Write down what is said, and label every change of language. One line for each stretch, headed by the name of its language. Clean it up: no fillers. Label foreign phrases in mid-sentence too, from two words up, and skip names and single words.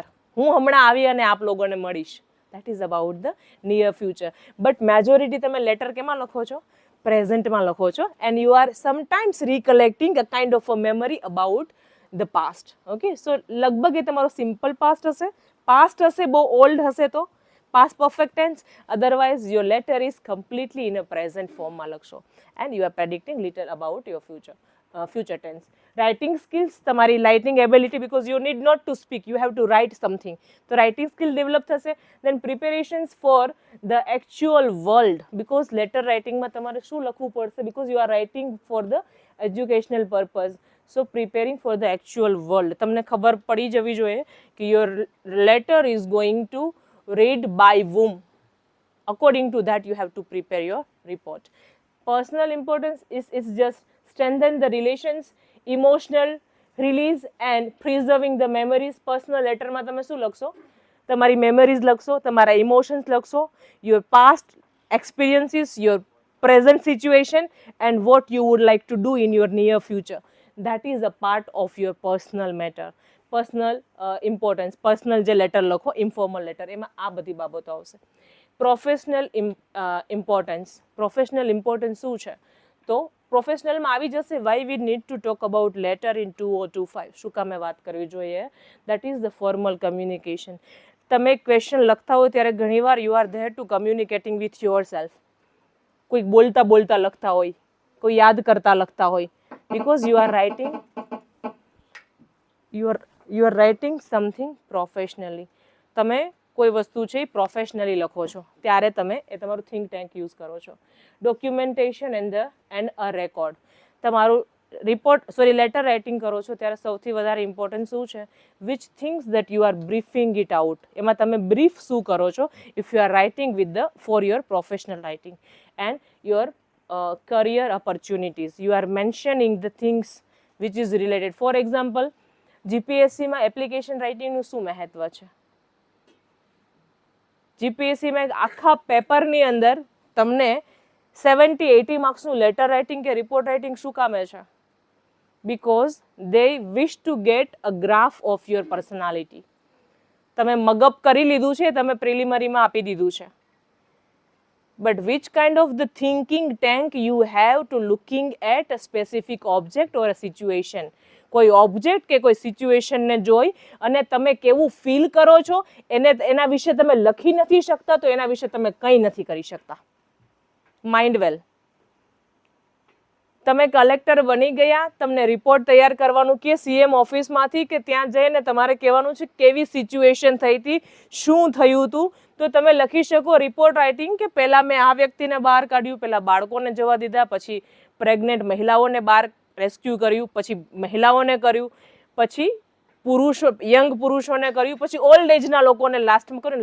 Gujarati: હું હમણાં આવી અને આપ લોકોને મળીશ.
English: That is about the near future. But majority
Gujarati: તમે લેટર કેમાં લખો છો? પ્રેઝન્ટમાં લખો છો.
English: And you are sometimes recollecting a kind of a memory about the past. Okay, so
Gujarati: લગભગ એ તમારો
English: simple past
Gujarati: હશે. પાસ્ટ હશે બહુ ઓલ્ડ હશે તો
English: past perfect tense, otherwise your letter is completely in a present form માં લખશો and you are predicting little about your future tense. Writing skills, તમારી writing ability, because you need not to speak, you have to write something. તો writing skill develop થશે. Then preparations for the actual world, because letter writing માં
Gujarati: તમારે શું લખવું પડશે,
English: because you are writing for the educational purpose. So preparing for the actual world,
Gujarati: તમને ખબર પડી જવી જોઈએ કે
English: your letter is going to read by whom. According to that you have to prepare your report. Personal importance is just strengthen the relations, emotional release and preserving the memories. Personal letter
Gujarati: માં તમે શું લખશો? તમારી memories લખશો, તમારા emotions લખશો,
English: your past experiences, your present situation and what you would like to do in your near future. That is a part of your personal matter. personal importance,
Gujarati: પર્સનલ જે લેટર લખો,
English: informal letter,
Gujarati: એમાં આ બધી બાબતો આવશે.
English: Professional importance. Professional importance
Gujarati: શું છે? તો પ્રોફેશનલમાં આવી જશે
English: why we need to talk about letter in 2025.
Gujarati: શું કામે વાત કરવી જોઈએ?
English: That is the formal communication.
Gujarati: તમે ક્વેશ્ચન લખતા હોય ત્યારે ઘણીવાર
English: you are there to communicating with your self.
Gujarati: કોઈક બોલતા બોલતા લખતા હોય, કોઈ યાદ કરતા લખતા હોય,
English: because you are writing you are writing something professionally.
Gujarati: તમે કોઈ વસ્તુ છે એ પ્રોફેશનલી લખો છો ત્યારે તમે એ તમારું
English: think tank
Gujarati: યુઝ કરો છો.
English: Documentation and a record.
Gujarati: તમારું
English: letter writing
Gujarati: કરો છો ત્યારે સૌથી વધારે ઇમ્પોર્ટન્ટ શું છે?
English: Which things that you are briefing it out.
Gujarati: એમાં તમે બ્રીફ શું કરો છો?
English: If you are writing for your professional writing and your career opportunities, you are mentioning the things which is related. For example,
Gujarati: GPSC માં
English: application writingનું
Gujarati: શું મહત્વ છે? GPSC માં આખા પેપરની અંદર તમને 70-80 માર્ક્સનું
English: letter writing
Gujarati: કે
English: report writing
Gujarati: શું કામે છે?
English: Because they wish to get a graph of your personality.
Gujarati: તમે મગઅપ કરી લીધું છે, તમે પ્રિલિમરીમાં આપી દીધું છે.
English: But which kind of the thinking tank you have to looking at a specific object or a situation?
Gujarati: કોઈ ઓબ્જેક્ટ કે કોઈ સિચ્યુએશનને જોઈ અને તમે કેવું ફીલ કરો છો એના વિશે તમે લખી નથી શકતા તો એના વિશે તમે કંઈ નથી કરી શકતા.
English: Mind well.
Gujarati: તમે કલેક્ટર બની ગયા, તમને રિપોર્ટ તૈયાર કરવાનું કે
English: CM officeમાંથી
Gujarati: કે ત્યાં જઈને તમારે કહેવાનું છે કેવી સિચ્યુએશન થઈ હતી, શું થયું હતું, તો તમે લખી શકો
English: report writing
Gujarati: કે પહેલાં મેં આ વ્યક્તિને બહાર કાઢ્યું, પહેલાં બાળકોને જવા દીધા, પછી પ્રેગ્નેન્ટ મહિલાઓને બહાર રેસ્ક્યુ કર્યું, પછી મહિલાઓને કર્યું, પછી યંગ પુરુષોને કર્યું, પછી
English: old ageના
Gujarati: લોકોને લાસ્ટમાં કર્યું.